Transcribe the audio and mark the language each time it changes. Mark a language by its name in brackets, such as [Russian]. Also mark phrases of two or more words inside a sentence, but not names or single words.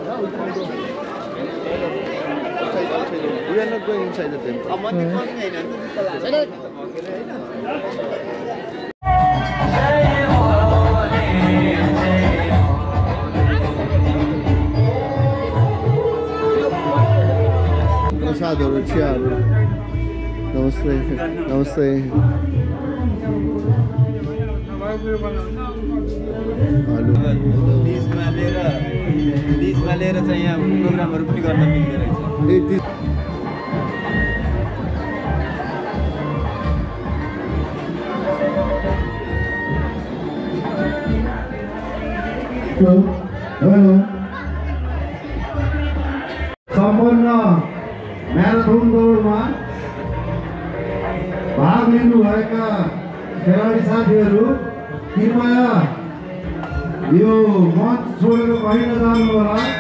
[English] We are not going inside the temple. [Nepali] प्रसादहरु चियाहरु नमस्ते नमस्ते डिसमा लिएर चाहिँ यहाँ प्रोग्रामहरु पनि गर्न मिल्दो रहेछ सम्पन्न म्याराथन दौडमा भाग लिनुभएका खेलाडी साथीहरू कृपया यो मञ्च छोडेर कहीँ नजानु होला।